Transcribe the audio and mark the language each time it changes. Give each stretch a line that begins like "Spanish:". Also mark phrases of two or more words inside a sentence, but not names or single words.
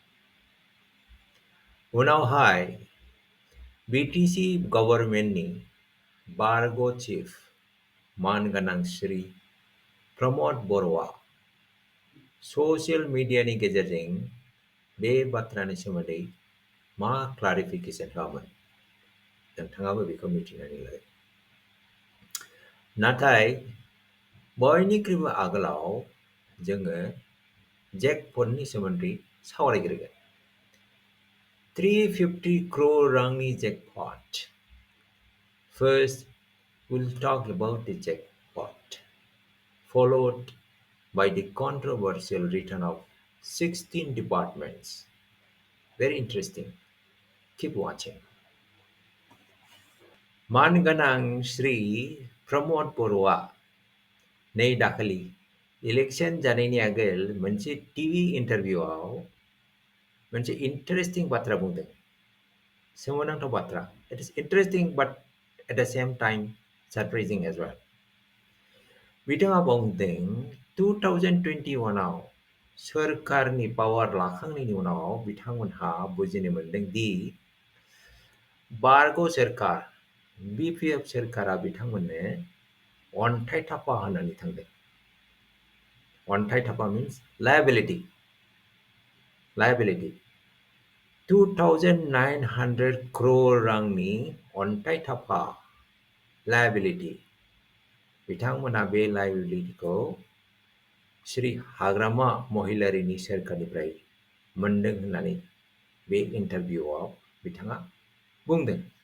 Bodo: उनावहाय BTC गभर्नमेन्टनि बारग' चिफ मानगोनां श्री प्रमद बर'आ
English: social media-ni
Bodo: गेजेरजों बे बाथ्रानि सोमोन्दै मा क्लारिफिकेसन होआमोन नोंथाङाबो बेखौ मिथिनानै लादो। नाथाय बयनिख्रुइबो आगोलाव जोङो जेकपटनि सोमोन्दै सावरायग्रोगोन। 350 crore रांनि जेकपट।
English: First, we'll talk about the jackpot, followed by the controversial return of 16 departments. Very interesting. Keep watching.
Bodo: मानगोनां श्री प्रमद बर'आ नै दाखालि इलेक्शन जानायनि आगोल मोनसे
English: TV interview-av
Bodo: मोनसे इन्टारेस्टिं बाथ्रा बुंदों। सोमोनांथाव बाथ्रा।
English: It is interesting but at the same time surprising as well.
Bodo: बिथाङा बुंदों 2021आव सोरखारनि पावार लाखांनायनि उनाव बिथांमोनहा बुजिनो मोनदों दि बारग' सोरखार BPF सोरखारा बिथांमोननो अन्थाइ थापा होनानै थांदों। अन्थाइ थापा
English: means liability.
Bodo: 2,900 crore रांनि अन्थाइ थापा liability. बिथांमोना बे लायबिलिटिखौ श्री हाग्रामा महिलारिनि सोरखारनिफ्राय मोनदों होननानै बे इन्टारभिउआव बिथाङा बुंदों।